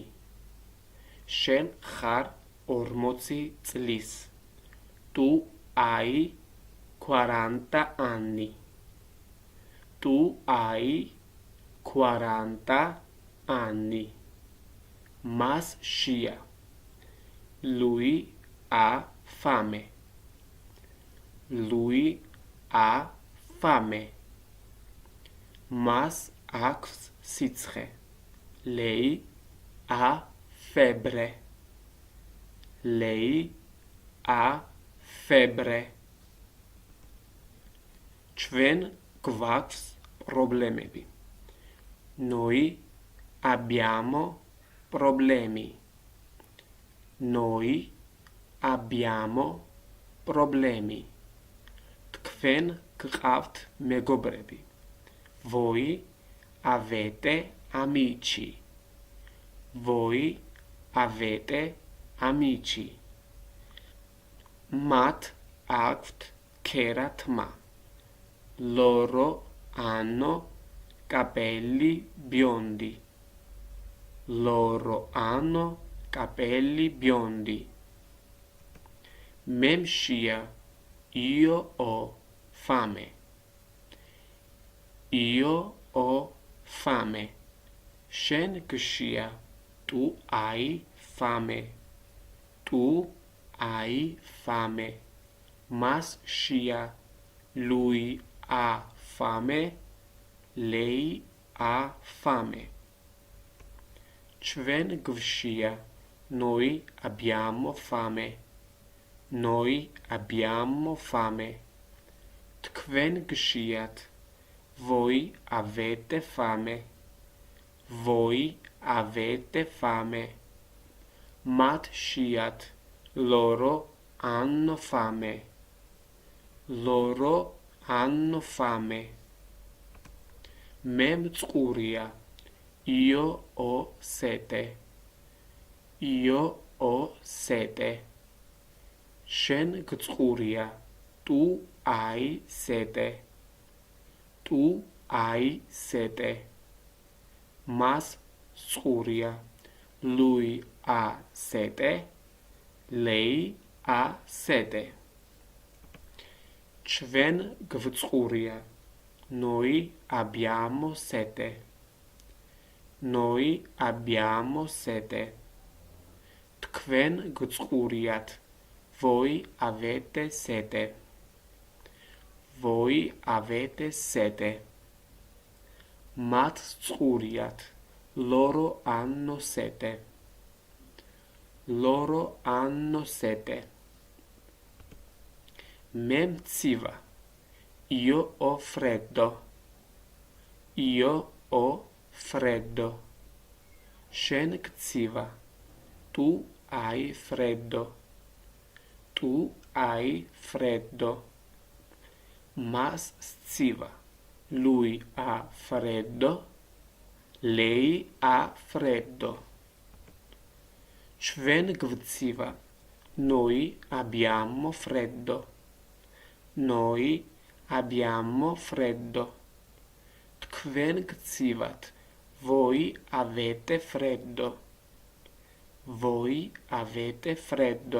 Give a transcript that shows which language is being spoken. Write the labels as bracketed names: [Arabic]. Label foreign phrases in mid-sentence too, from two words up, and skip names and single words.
[Georgian] შენ ხარ 40 წლის, [Italian] tu hai 40 anni, tu hai 40 anni. [Georgian] მას შია, [Italian] lui ha fame, lui ha fame. [Georgian] მას აქვს სიცხე, [Italian] lei ha febbre, lei ha febbre. [Georgian] ჩვენ გვაქვს პრობლემები, [Italian] noi abbiamo problemi, noi abbiamo problemi. [Georgian] თქვენ გყავთ მეგობრები, [Italian] voi avete amici, voi avete amici. [Georgian] მათ აქვთ ქერათმა, [Italian] loro hanno capelli biondi, loro hanno capelli biondi. [Georgian] მე მშია, [Italian] io ho fame. Io ho fame. [Georgian] შენ გშია. [Italian] Tu hai fame. Tu hai fame. [Georgian] მას შია. [Italian] Lui ha fame. Lei ha fame. [Georgian] Ჩვენ გვშია. [Italian] Noi abbiamo fame. Noi abbiamo fame. [Georgian] Თქვენ გშიათ. [Italian] Voi avete fame. Voi avete fame. [Georgian] მათ შიათ. [Italian] Loro hanno fame. Loro hanno fame. [Georgian] მე მწყურია. [Italian] Io ho sete. Io ho sete. [Georgian] შენ გწყურია. [Italian] Tu hai sete. Tu hai sete. [Georgian] მას წყურია. [Italian] Lui ha sete. Lei ha sete. [Georgian] ჩვენ გვწყურია. [Italian] Noi abbiamo sete. Noi abbiamo sete. [Georgian] თქვენ გწყურიათ. [Italian] Voi avete sete. Voi avete sete. [Georgian] მათ წყურიათ. [Italian] Loro hanno sete. Loro hanno sete. [Georgian] მე მცივა. [Italian] Io ho freddo. Io ho freddo. [Georgian] შენ გცივა. [Italian] Tu hai freddo. Tu hai freddo. [Georgian] მას სცივა. [Italian] Lui ha freddo. Lei ha freddo. [Georgian] Ჩვენ გვცივა. [Italian] Noi abbiamo freddo. Noi abbiamo freddo. [Georgian] თქვენ გცივათ. [Italian] Voi avete freddo. Voi avete freddo.